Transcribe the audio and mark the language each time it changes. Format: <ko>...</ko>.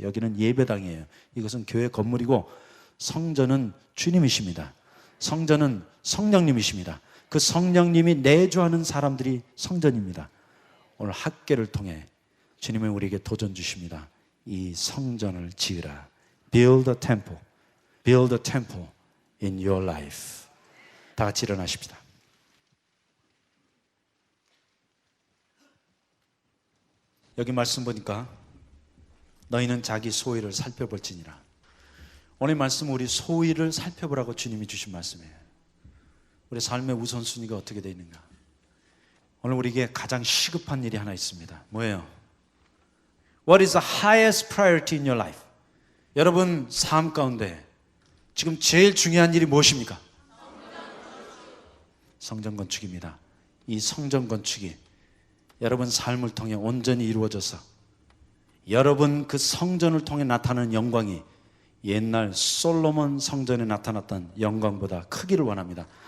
<ko>여기는 예배당이에요. 이것은 교회 건물이고 성전은 주님이십니다. 성전은 성령님이십니다. 그 성령님이 내주하는 사람들이 성전입니다. 오늘 학개를 통해 주님은 우리에게 도전 주십니다. 이 성전을 지으라.</ko> <en>Build a temple. Build a temple in your life.</en> <ko>다 같이 일어나십시다. 여기 말씀 보니까 너희는 자기 소위를 살펴볼지니라. 오늘 말씀은 우리 소위를 살펴보라고 주님이 주신 말씀이에요. 우리 삶의 우선순위가 어떻게 되어 있는가. 오늘 우리에게 가장 시급한 일이 하나 있습니다. 뭐예요?</ko> <en>What is the highest priority in your life?</en> <ko>여러분 삶 가운데 지금 제일 중요한 일이 무엇입니까? 성전 건축입니다. 이 성전 건축이 여러분 삶을 통해 온전히 이루어져서 여러분 그 성전을 통해 나타나는 영광이 옛날 솔로몬 성전에 나타났던 영광보다 크기를 원합니다.</ko>